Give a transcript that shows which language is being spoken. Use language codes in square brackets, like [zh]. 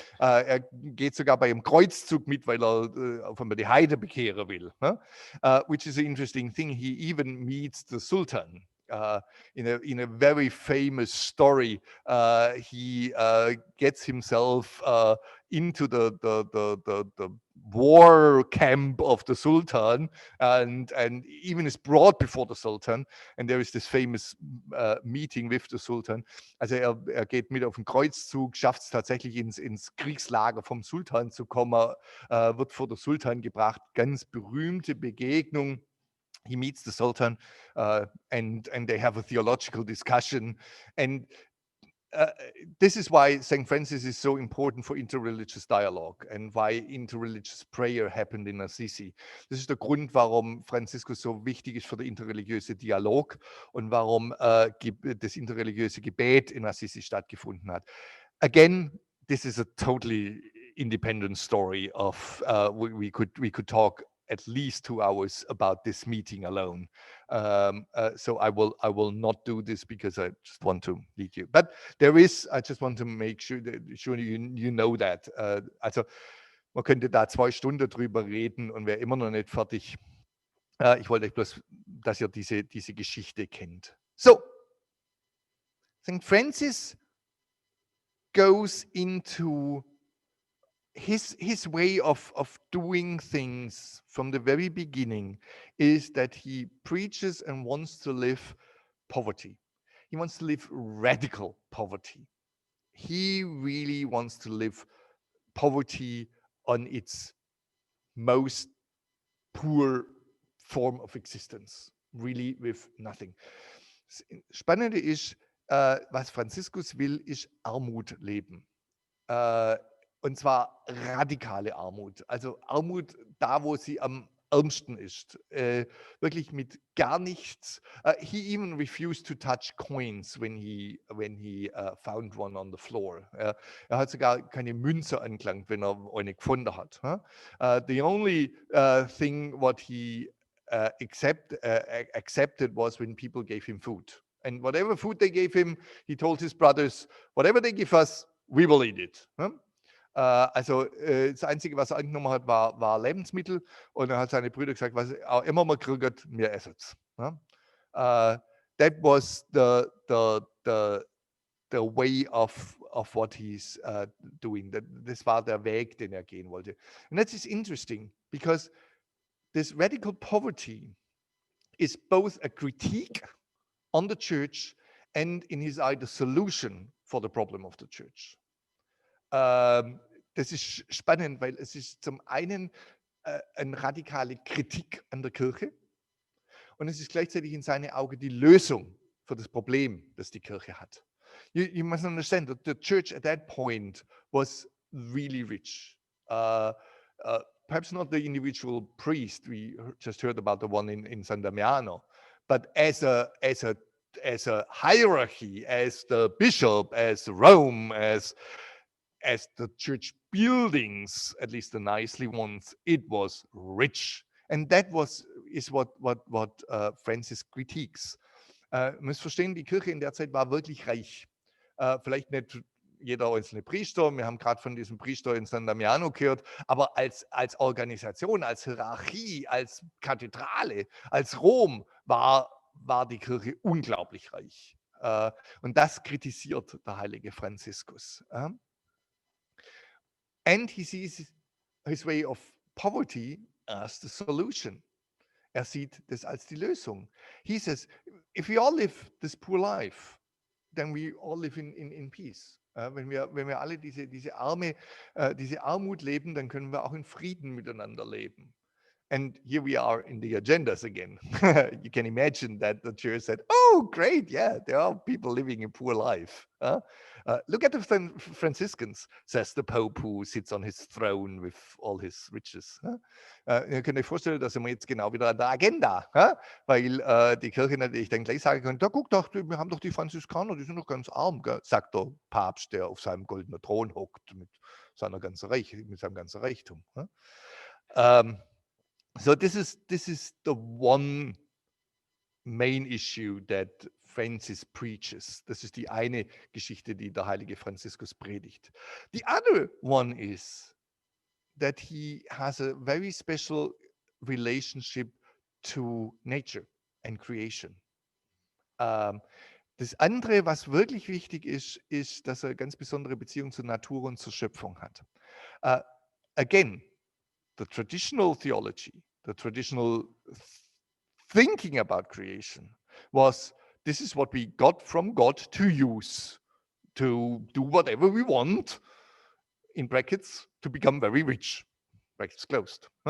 [de] Er geht sogar bei einem Kreuzzug mit, weil er auf einmal die Heide bekehren will. [en] Which is an interesting thing. He even meets the Sultan. In a very famous story, he gets himself into the war camp of the Sultan and even is brought before the Sultan. And there is this famous meeting with the Sultan. [de] Also er geht mit auf den Kreuzzug, schafft es tatsächlich ins Kriegslager vom Sultan zu kommen, wird vor den Sultan gebracht. Ganz berühmte Begegnung. [en] He meets the Sultan and they have a theological discussion. And this is why St. Francis is so important for interreligious dialogue and why interreligious prayer happened in Assisi. [de] Das ist der Grund, warum Franziskus so wichtig ist für den interreligiöse Dialog und warum das interreligiöse Gebet in Assisi stattgefunden hat. [en] Again, this is a totally independent story of we could talk at least 2 hours about this meeting alone. So I will not do this because I just want to lead you. But I just want to make sure you know that. [de] Also man könnte da 2 Stunden drüber reden und wäre immer noch nicht fertig. Ich wollte euch bloß, dass ihr diese Geschichte kennt. [en] So, St. Francis goes into his way of doing things from the very beginning is that he preaches and wants to live poverty. He wants to live radical poverty. He really wants to live poverty on its most poor form of existence, really with nothing. [de] Spannende ist, was Franziskus will, ist Armut leben. Und zwar radikale Armut. Also Armut da, wo sie am ärmsten ist. Wirklich mit gar nichts. [en] He even refused to touch coins when he found one on the floor. [de] Er hat sogar keine Münze angelangt, wenn er eine gefunden hat. [en] The only thing what he accepted was when people gave him food. And whatever food they gave him, he told his brothers, whatever they give us, we will eat it. [de] Also das Einzige, was er angenommen hat, war Lebensmittel. Und er hat seine Brüder gesagt, was auch immer man kriegt, wir essen es. [en] That was the way of what he's doing. [de] Das war der Weg, den er gehen wollte. [en] And that is interesting, because this radical poverty is both a critique on the church and in his eye the solution for the problem of the church. [de] Das ist spannend, weil es ist zum einen eine radikale Kritik an der Kirche und es ist gleichzeitig in seinen Augen die Lösung für das Problem, das die Kirche hat. [en] You must understand that the church at that point was really rich. Perhaps not the individual priest, we just heard about the one in San Damiano, but as a hierarchy, as the bishop, as Rome, as the church buildings, at least the nicely ones, it was rich. And that is what Francis critiques. [de] Man muss verstehen, die Kirche in der Zeit war wirklich reich. Vielleicht nicht jeder einzelne Priester, wir haben gerade von diesem Priester in San Damiano gehört, aber als Organisation, als Hierarchie, als Kathedrale, als Rom war die Kirche unglaublich reich. Und das kritisiert der heilige Franziskus. [en] And he sees his way of poverty as the solution. [de] Er sieht das als die Lösung. [en] He says, if we all live this poor life, then we all live in peace. [de] Wenn wir alle diese Armut leben, dann können wir auch in Frieden miteinander leben. [en] And here we are in the agendas again. You can imagine that the church said, oh, great, yeah, there are people living a poor life. Look at the Franciscans, says the Pope, who sits on his throne with all his riches. [de] Ihr könnt euch vorstellen, da sind wir jetzt genau wieder an der Agenda, weil die Kirche natürlich dann gleich sagen kann, da guck doch, wir haben doch die Franziskaner, die sind doch ganz arm, sagt der Papst, der auf seinem goldenen Thron hockt mit seinem ganzen Reichtum. [en] So this is the one main issue that Francis preaches. [de] Das ist die eine Geschichte, die der heilige Franziskus predigt. [en] The other one is that he has a very special relationship to nature and creation. [de] Das andere, was wirklich wichtig ist, ist, dass er eine ganz besondere Beziehung zur Natur und zur Schöpfung hat. [en] Again, the traditional theology, the traditional thinking about creation was, this is what we got from God to use, to do whatever we want, in brackets, to become very rich, brackets closed.